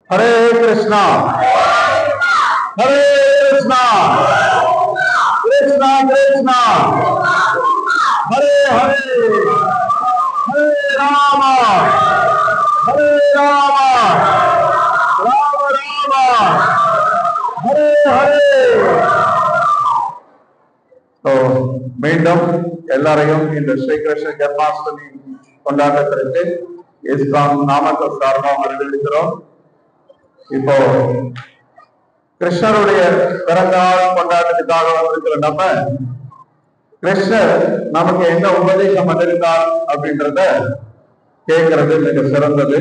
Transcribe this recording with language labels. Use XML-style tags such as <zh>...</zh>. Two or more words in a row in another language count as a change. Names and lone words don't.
<sa>हरे कृष्णा हरे कृष्णा कृष्णा कृष्णा हरे हरे हरे राम राम राम हरे हरे.</sa> <ta>तो மீண்டும் எல்லாரையும் இந்த ஸ்ரீகிருஷ்ண ஜென்மாஷ்டமி கொண்டாட்டத்திற்கு இஸ்லாம் நாமக்கல் சார்பாக வரவேற்கிறோம். இப்போ கிருஷ்ணருடைய பிறந்தநாள் கொண்டாட்டத்துக்காக வந்திருக்கிற நம்ம கிருஷ்ணர் நமக்கு என்ன உபதேசம் பண்ணிருக்கார் அப்படின்றத கேட்கறது மிக சிறந்தது.</ta>